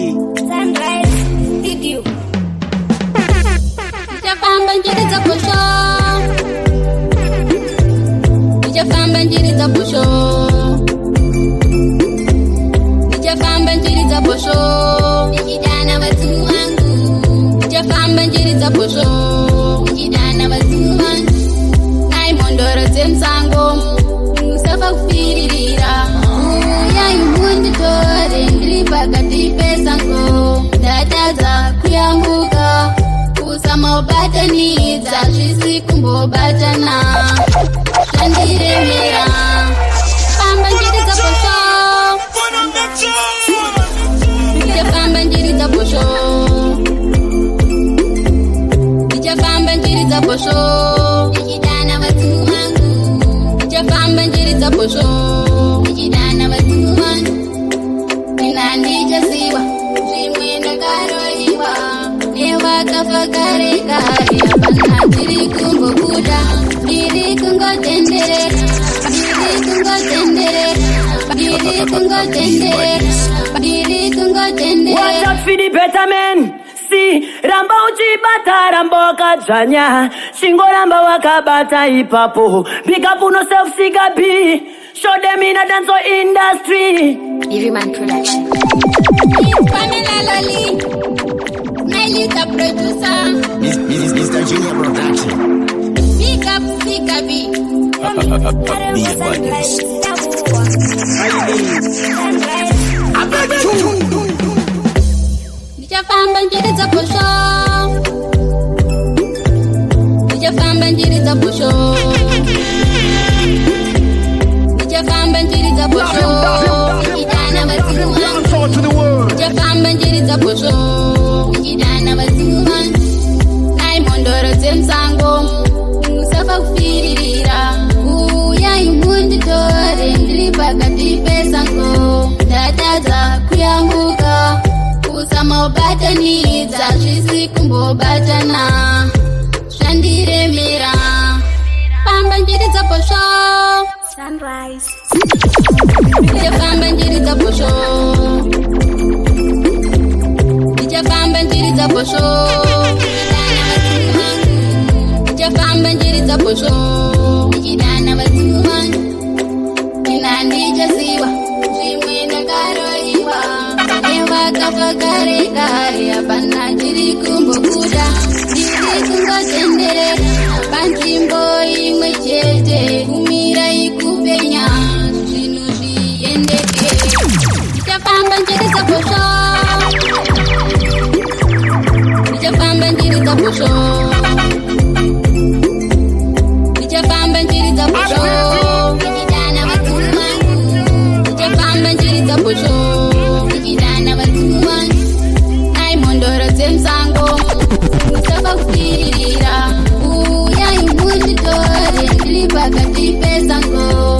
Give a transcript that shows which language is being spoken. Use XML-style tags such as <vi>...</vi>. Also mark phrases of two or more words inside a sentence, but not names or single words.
<en>Sunrise Video.</en> <sn>Nijafamba njiri za posho. Nijafamba njiri za posho. Nijafamba njiri za posho. Nijidana Vadzimu wangu. Nijafamba njiri za posho. Nijidana Vadzimu wangu. Naimondoro zemsango. Musafa kufiririra. Uya imundi tore. Ndiri pakati pesango. Ndataza kuyambuka. Kusama ubatanidza. Zvisi kumbobatana. Zvandiremera. Famba njiri za posho. Ndichafamba njiri za posho. Ndichafamba njiri za posho. Ndichidana Vadzimu wangu. Ndichafamba njiri za posho. Ndichidana Vadzimu wangu. Nina ndichasiwa zvimwe ndakaroiwa nevakafa kare kare. Hapana ndiri kumbokuda. Ndiri kungotenderera. Ndiri kungotenderera. Ndiri kungotenderera. Ndiri kungotenderera.</sn> <en>Watch out for the better men. See,</en> <sn>ramba uchibata rambo kadzanya. Shingo ramba wakabata ipapo.</sn> <en>Big up on yourself, Sigah B. Show them in a dance industry. Man Production. Pamela Lory. The producer. Mr. Junior Production. Big up Sigah B.</en> <sn>Nichafamba njiri za posho. Nichafamba njiri za posho. Nichafamba njiri za posho. Nikidana Vadzimu wangu. Nichafamba njiri za posho. Nikidana Vadzimu wangu. Naimondoro zemsango. Musafa kufiririra. Uya imundi tore. Ndiri pakati pesango. Ndataza kuyambuka. Kusama ubatanidza. Zvisi kumbobatana. Zvandiremera. Famba njiri za posho. Sunrise. Nichafamba njiri za posho. Nichafamba njiri za posho. Nichafamba njiri za posho. Nichidana Vadzimu wangu. Nina ndichasiwa zvimwe ndakaroiwa nevakafa kare kare. Hapana ndiri kumbokuda. Ndiri kungotenderera panzvimbo imwe chete. Kumira ikupenya zvinhu zviendeke. Ndichafamba njiri za posho. Ndichafamba njiri za posho. Ndichafamba njiri za posho. Nichidana Vadzimu wangu. Ndichafamba njiri za posho. Nichidana Vadzimu wangu. Naimondoro zemsango. Musafa kufiririra. Uya imundi tore. Ndiri pakati pesango.</sn>